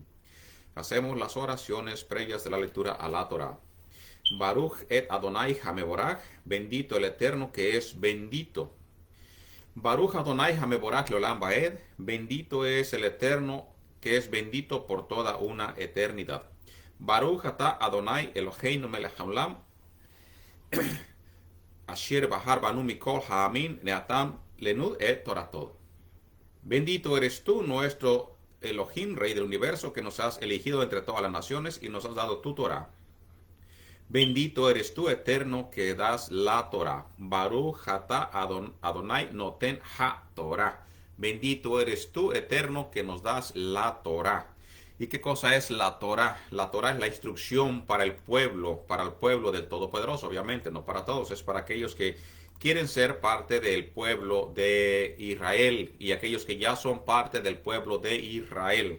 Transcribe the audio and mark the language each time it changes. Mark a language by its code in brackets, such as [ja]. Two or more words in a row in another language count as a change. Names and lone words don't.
[es] Hacemos las oraciones previas de la lectura a la Torah. [he] ברכו את ה' המבורך, [es] bendito el Eterno que es bendito. [he] ברוך ה' המבורך לעולם ועד, [es] bendito es el Eterno que es bendito por toda una eternidad. [he] ברוך אתה ה' אלוהינו מלך העולם אשר בחר בנו מכל העמים ונתן לנו את תורתו. [es] Bendito eres tú, nuestro Elohim, Rey del universo, que nos has elegido entre todas las naciones y nos has dado tu Torah. Bendito eres tú, Eterno, que das la Torah. [he] ברוך אתה ה' נותן התורה. [es] Bendito eres tú, Eterno, que nos das la Torah. ¿Y qué cosa es la Torah? La Torah es la instrucción para el pueblo del Todopoderoso, obviamente, no para todos, es para aquellos que quieren ser parte del pueblo de Israel y aquellos que ya son parte del pueblo de Israel.